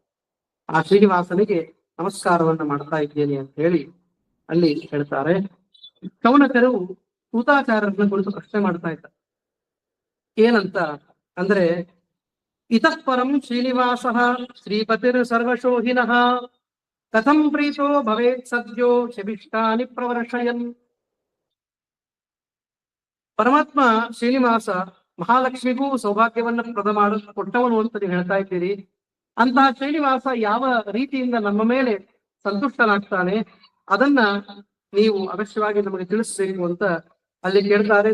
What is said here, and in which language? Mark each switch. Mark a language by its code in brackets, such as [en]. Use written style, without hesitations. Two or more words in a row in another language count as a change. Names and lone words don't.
[kn] ಆ ಶ್ರೀನಿವಾಸನಿಗೆ ನಮಸ್ಕಾರವನ್ನ ಮಾಡ್ತಾ ಇದ್ದೇನೆ ಅಂತ ಹೇಳಿ ಅಲ್ಲಿ ಹೇಳ್ತಾರೆ. ಕವನಕರು ಸೂತಾಚಾರ್ಯರನ್ನ ಕುರಿತು ಪ್ರಶ್ನೆ ಮಾಡ್ತಾ ಇದ್ದ. ಏನಂತ ಅಂದ್ರೆ, [sa] ಇತಃ ಪರಂ ಶ್ರೀನಿವಾಸ ಶ್ರೀಪತಿರ್ ಸರ್ವಶೋಹಿನಃ ಕಥಂ ಪ್ರೀತೋ ಭವೇತ್ ಸದ್ಯೋ ಶಬಿಷ್ಟಾನಿ ಪ್ರವರ್ಷಯನ್. [kn] ಪರಮಾತ್ಮ ಶ್ರೀನಿವಾಸ ಮಹಾಲಕ್ಷ್ಮಿಗೂ ಸೌಭಾಗ್ಯವನ್ನ ಕೊಟ್ಟವನು ಅಂತ ನೀವು ಹೇಳ್ತಾ ಇದ್ದೀರಿ. ಅಂತಹ ಶ್ರೀನಿವಾಸ ಯಾವ ರೀತಿಯಿಂದ ನಮ್ಮ ಮೇಲೆ ಸಂತುಷ್ಟನಾಗ್ತಾನೆ ಅದನ್ನ ನೀವು ಅವಶ್ಯವಾಗಿ ನಮಗೆ ತಿಳಿಸ್ಬೇಕು ಅಂತ ಅಲ್ಲಿ ಕೇಳ್ತಾರೆ.